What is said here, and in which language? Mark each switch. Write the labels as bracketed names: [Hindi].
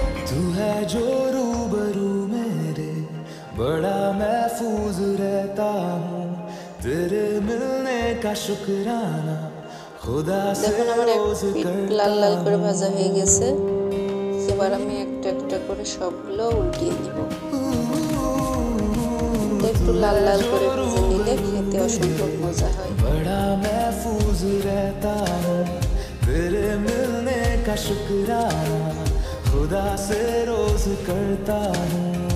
[Hindi] तू है जो रूबरू मेरे, बड़ा महफूज रहता हूँ, तेरे मिलने का शुक्राना खुदा से रोज करता। [Bangla] লাল লাল করে ভাজা হয়ে গেছে। এবার আমি একটা একটা করে সবগুলো উল্টিয়ে দিব। একটু লাল লাল করে ভেজে নিলে খেতে অসম্ভব মজা হয়। [Hindi] बड़ा महफूज रहता हूँ, तेरे मिलने का शुक्राना खुदा से रोज करता हूँ।